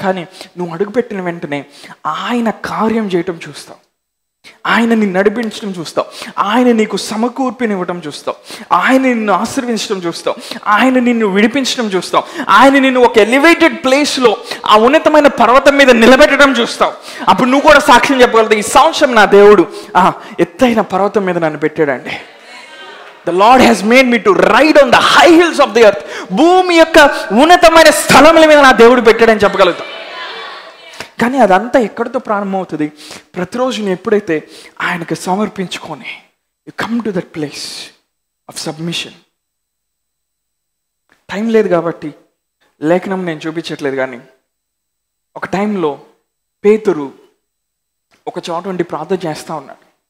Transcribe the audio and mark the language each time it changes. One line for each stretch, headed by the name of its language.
Telugu: కానీ నువ్వు అడుగుపెట్టిన వెంటనే ఆయన కార్యం చేయటం చూస్తావు, ఆయన నిన్ను నడిపించడం చూస్తావు, ఆయన నీకు సమకూర్పినివ్వటం చూస్తావు, ఆయన నిన్ను ఆశీర్వదించడం చూస్తావు, ఆయన నిన్ను విడిపించడం చూస్తావు, ఆయన నిన్ను ఒక ఎలివేటెడ్ ప్లేస్లో ఆ ఉన్నతమైన పర్వతం మీద నిలబెట్టడం చూస్తావు. అప్పుడు నువ్వు కూడా సాక్ష్యం చెప్పగలుగుతావు, ఈ సంవత్సరం నా దేవుడు ఎత్తైన పర్వతం మీద నన్ను పెట్టాడండి.
English: The Lord has made me to ride on the high hills of the earth.
Telugu: భూమి యొక్క ఉన్నతమైన స్థలముల మీద నా దేవుడు పెట్టాడని చెప్పగలుగుతాం. కానీ అదంతా ఎక్కడితో ప్రారంభమవుతుంది? ప్రతిరోజు నేను ఎప్పుడైతే ఆయనకు సమర్పించుకొని you come to that place of submission. Time లేదు కాబట్టి లేఖనం నేను చూపించట్లేదు, కానీ ఒక టైంలో పేతురు ఒక చోట ఉండి ప్రార్థన చేస్తూ ఉన్నాడు.